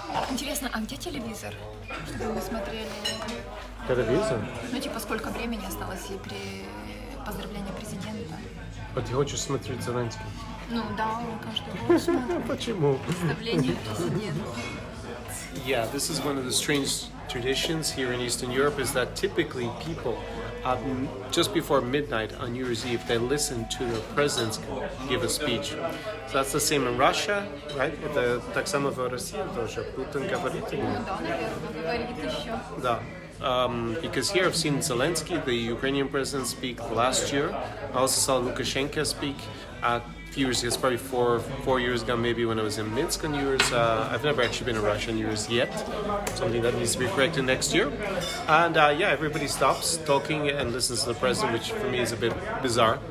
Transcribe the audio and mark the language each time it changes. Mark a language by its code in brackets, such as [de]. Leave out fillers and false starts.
[ru] Интересно, а где телевизор? Чтобы мы смотрели. Телевизор? Ну, типа, сколько времени осталось и при поздравлении президента? А ты хочешь смотреть Зеленский? Ну да, он каждый год смотрит Почему? поздравление президента. [en] Yeah, this is one of the strange traditions here in Eastern Europe is that typically people just before midnight on New Year's Eve, they listen to the president give a speech. So that's the same in Russia, right? [ru] Это так само в России тоже. Путин говорит. Ну да, наверное, говорит еще. Да. [en] Because here I've seen Zelensky, the Ukrainian president, speak last year. I also saw Lukashenko speak a few years ago, it's probably four years ago, maybe when I was in Minsk on New Year's. I've never actually been in Russia on New Year's yet. Something that needs to be corrected next year. And yeah, everybody stops talking and listens to the president, which for me is a bit bizarre.